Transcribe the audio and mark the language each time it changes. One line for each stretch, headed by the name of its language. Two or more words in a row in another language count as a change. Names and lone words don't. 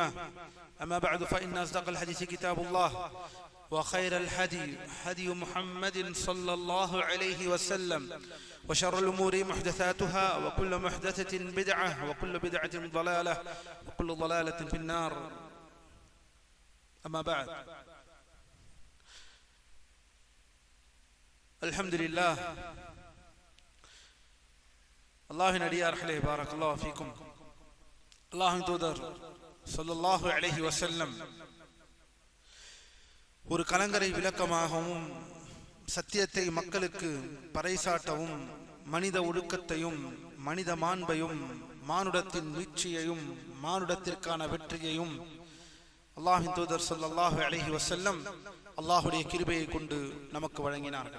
Arabic: أما بعد، فإن أصدق الحديث كتاب الله، وخير الهدي هدي محمد صلى الله عليه وسلم، وشر الأمور محدثاتها، وكل محدثة بدعة، وكل بدعة ضلالة، وكل ضلالة في النار. أما بعد، الحمد لله.
Tamil: அல்லாஹ்வின் அடியார்களே,
Arabic: بارك الله فيكم.
Tamil: அல்லாஹ்வின் தூதர்
Arabic: صلى الله عليه وسلم
Tamil: ஒரு கலங்கரை விளக்கமாகவும் சத்தியத்தை மக்களுக்கு பறைசாட்டவும் மனித ஒழுக்கத்தையும் மனித மாண்பையும் மானுடத்தின் மீட்சியையும் மானுடத்திற்கான வெற்றியையும் அல்லாஹ்வின் தூதர்
Arabic: صلى الله عليه وسلم
Tamil: அல்லாஹ்வுடைய கிருபையை கொண்டு நமக்கு வழங்கினார்கள்.